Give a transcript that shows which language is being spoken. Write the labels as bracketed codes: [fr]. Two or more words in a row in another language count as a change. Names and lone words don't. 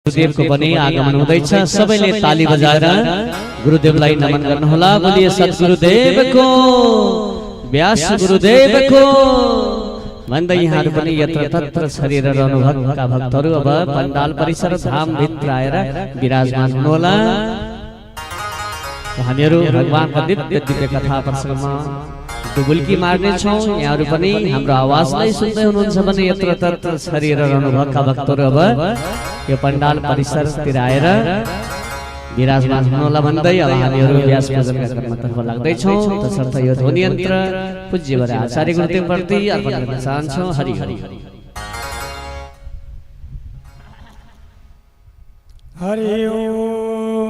[ne] गुरुदेव को बने आगमन हुँदैछ। सबैले ताली बजाएर गुरुदेवलाई नमन गर्नुहोला। [hi] बोलिए सद्गुरुदेव को, [ne] व्यास गुरुदेव को भन्दै यहाँहरू पनि यत्र तत्र छरिएर रहनुभएका भक्तहरू अब पण्डाल परिसर धाम भित्र आएर विराजमान हुनुहोला। हामीहरू भगवानको दिव्य दिव्य कथा प्रसङ्गमा डुबुल्की मार्ने छौं। यहाँहरू पनि हाम्रो आवाजलाई सुन्दै हुनुहुन्छ भने यत्र तत्र छरिएर रहनुभएका भक्तहरू अब यो पण्डाल परिसरतिर आएर विराजमान हुनुहोला भन्दै अब हामीहरू व्यास पूजनका क्रमतर्फ लाग्दैछौँ। तसर्थ यो ध्वनि यन्त्र पूज्य वर आचार्य गुरुदेव प्रति अर्पण गर्न चाहन्छौँ। हरि हरि हरि ओम।